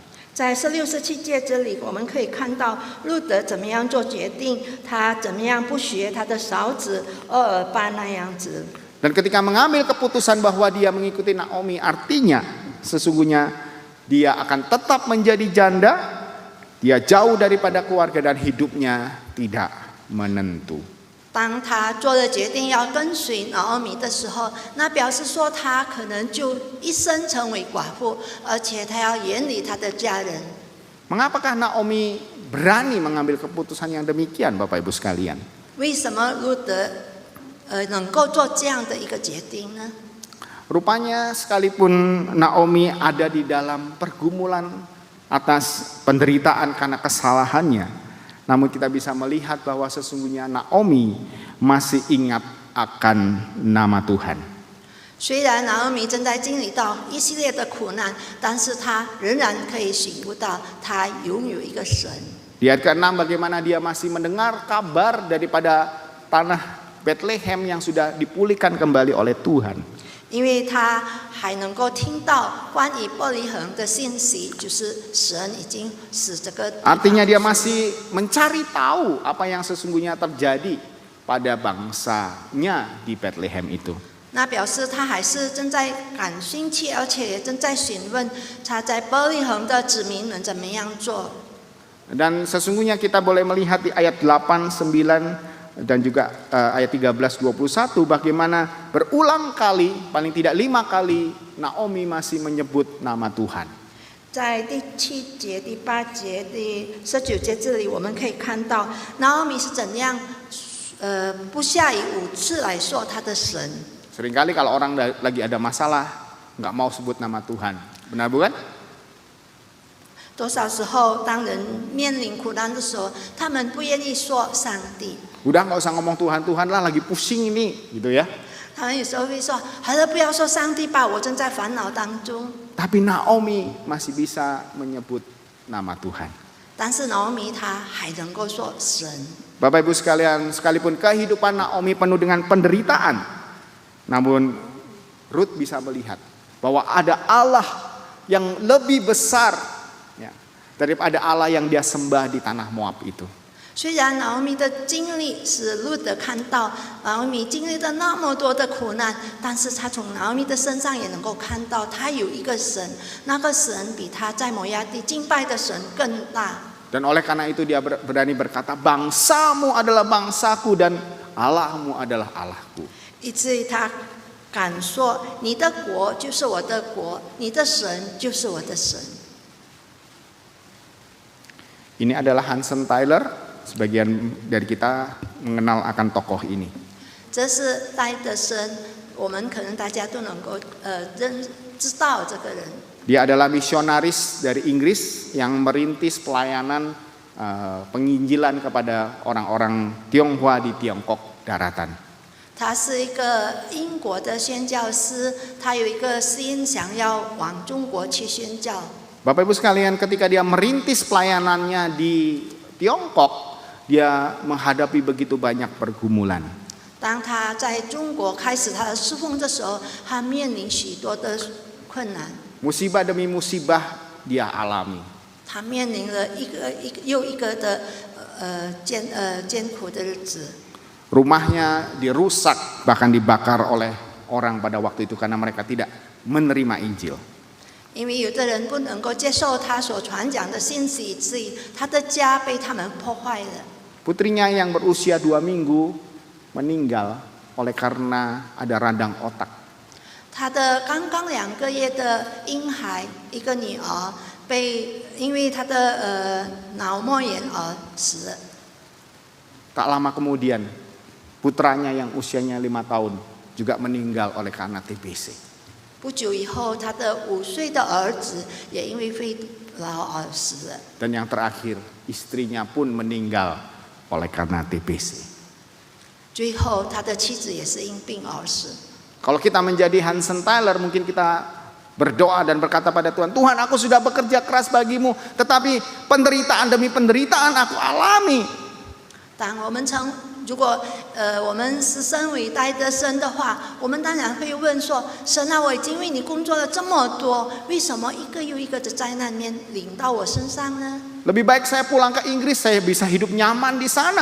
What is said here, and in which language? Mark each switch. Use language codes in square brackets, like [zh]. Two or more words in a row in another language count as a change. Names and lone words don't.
[zh] 在16、17节这里，我们可以看到路德怎么样做决定，他怎么样不学他的嫂子厄尔巴那样子。 [id] Dan ketika mengambil keputusan bahwa dia mengikuti Naomi, artinya sesungguhnya dia akan tetap menjadi janda, dia jauh daripada keluarga dan hidupnya tidak menentu. [zh] 当他做了决定要跟随拿俄米的时候，那表示说他可能就一生成为寡妇，而且他要远离他的家人。 [id] Mengapakah Naomi berani mengambil keputusan yang demikian, Bapak Ibu sekalian? [zh] 为什么路德能够做这样的一个决定呢？ [id] Rupanya sekalipun Naomi ada di dalam pergumulan atas penderitaan karena kesalahannya, namun kita bisa melihat bahwa sesungguhnya Naomi masih ingat akan nama Tuhan. [zh] 虽然拿俄米正在经历到一系列的苦难，但是他仍然可以醒悟到他拥有一个神。 [id] Di ayat ke-6 bagaimana dia masih mendengar kabar daripada tanah Bethlehem yang sudah dipulihkan kembali oleh Tuhan. [zh] 因为他还能够听到关于伯利恒的信息，就是神已经使这个。 [id] Artinya dia masih mencari tahu apa yang sesungguhnya terjadi pada bangsanya di Bethlehem itu. [zh] 那表示他还是正在感兴趣，而且也正在询问他在伯利恒的子民们怎么样做。 [id] Dan sesungguhnya kita boleh melihat di ayat 8, 9 dan juga ayat 13, 21 bagaimana berulang kali, paling tidak 5 kali Naomi masih menyebut nama Tuhan. [zh] 在第7节、第8节、第19节这里，我们可以看到拿俄米是怎样，不下于5次来说他的神。 [id] Seringkali kalau orang lagi ada masalah nggak mau sebut nama Tuhan, benar bukan? [zh] 多少时候，当人面临苦难的时候，他们不愿意说上帝。 [id] Udah nggak usah ngomong Tuhan lah, lagi pusing ini, gitu ya. [zh] 他们有时候会说：“好了，不要说上帝吧，我正在烦恼当中。” [id] Tapi Naomi masih bisa menyebut nama Tuhan. [zh] 但是拿俄米他还能够说神。 [id] Bapak Ibu sekalian, sekalipun kehidupan Naomi penuh dengan penderitaan, namun Ruth bisa melihat bahwa ada Allah yang lebih besar, ya, daripada Allah yang dia sembah di tanah Moab itu. [zh] 虽然拿俄米的经历使路德看到拿俄米经历了那么多的苦难，但是他从拿俄米的身上也能够看到，他有一个神，那个神比他在摩押地敬拜的神更大。 [id] Dan oleh karena itu dia berani berkata, bangsamu adalah bangsaku dan Allahmu adalah Allahku. [zh] 以至于他敢说：“你的国就是我的国，你的神就是我的神。” [id] Ini adalah Hudson Taylor. Sebagian dari kita mengenal akan tokoh ini. [zh] 这是戴德生，我们可能大家都能够知道这个人。 [id] Dia adalah misionaris dari Inggris yang merintis pelayanan penginjilan kepada orang-orang Tionghoa di Tiongkok daratan. [zh] 他是一个英国的宣教师，他有一个心想要往中国去宣教。 [id] Bapak Ibu sekalian, ketika dia merintis pelayanannya di Tiongkok, dia menghadapi begitu banyak pergumulan. [zh] 当他在中国开始他的侍奉的时候，他面临许多的困难。 [id] Musibah demi musibah dia alami. [zh] 他面临了一个又一个的艰苦的日子。 [id] Rumahnya dirusak, bahkan dibakar oleh orang pada waktu itu karena mereka tidak menerima Injil. [zh] 因为有的人不能够接受他所传讲的信息，以至于他的家被他们破坏了。 [id] Putrinya yang berusia 2 minggu meninggal oleh karena ada radang otak. [zh] 他的刚刚2个月的婴孩，一个女儿，因为她的脑膜炎而死了。 [id] Tak lama kemudian putranya yang usianya 5 tahun juga meninggal oleh karena TBC. [zh] 不久以后，他的5岁的儿子也因为肺痨而死了。 [id] Dan yang terakhir, istrinya pun meninggal oleh karena TBC. [zh] 最后，他的妻子也是因病而死。 [id] Kalau kita menjadi Hansen Tyler, mungkin kita berdoa dan berkata pada Tuhan, Tuhan, aku sudah bekerja keras bagimu, tetapi penderitaan demi penderitaan aku alami. [zh] 当如果我们是身为戴德生的话，我们当然会问说：神啊，我已经为你工作了这么多，为什么一个又一个的灾难面临到我身上呢？ [id] Lebih baik saya pulang ke Inggris, saya bisa hidup nyaman di sana.